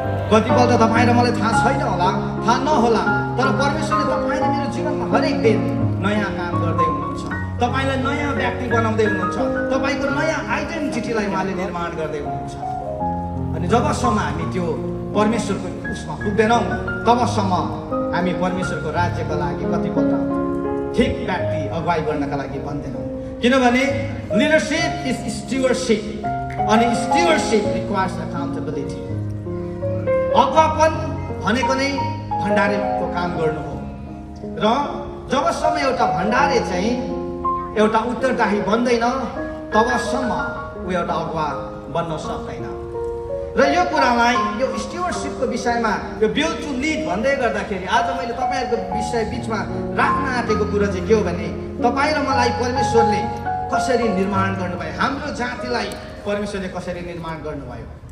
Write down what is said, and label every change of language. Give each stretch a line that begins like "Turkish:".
Nepali: कतिपल्ट तपाईँ र मलाई थाहा छैन होला, थाहा नहोला, तर परमेश्वरले तपाईँ र मेरो जीवनमा हरेक दिन नयाँ काम गर्दै हुनुहुन्छ, तपाईँलाई नयाँ व्यक्ति बनाउँदै हुनुहुन्छ, तपाईँको नयाँ आइडेन्टिटीलाई उहाँले निर्माण गर्दै हुनुहुन्छ। अनि जबसम्म हामी त्यो परमेश्वरको उसमा पुग्दैनौँ तबसम्म हामी परमेश्वरको राज्यको लागि कतिपल्ट ठिक व्यक्ति अगुवाई गर्नका लागि बन्दैनौँ।
English: किनभने leadership is stewardship, अनि stewardship requires accountability.
Nepali: अगुवापन भनेको नै भण्डारेको काम गर्नु हो र जबसम्म एउटा भण्डारे चाहिँ एउटा उत्तरदायी बन्दैन तबसम्म ऊ एउटा अगुवा बन्न सक्दैन। र यो कुरालाई, यो स्टिवर्डशिपको विषयमा, यो बिल्ड टु लिड भन्दै गर्दाखेरि आज मैले तपाईँहरूको विषय बिचमा राख्न आँटेको कुरा चाहिँ के हो भने तपाईँ र मलाई परमेश्वरले कसरी निर्माण गर्नुभयो, हाम्रो जातिलाई परमेश्वरले कसरी निर्माण गर्नुभयो।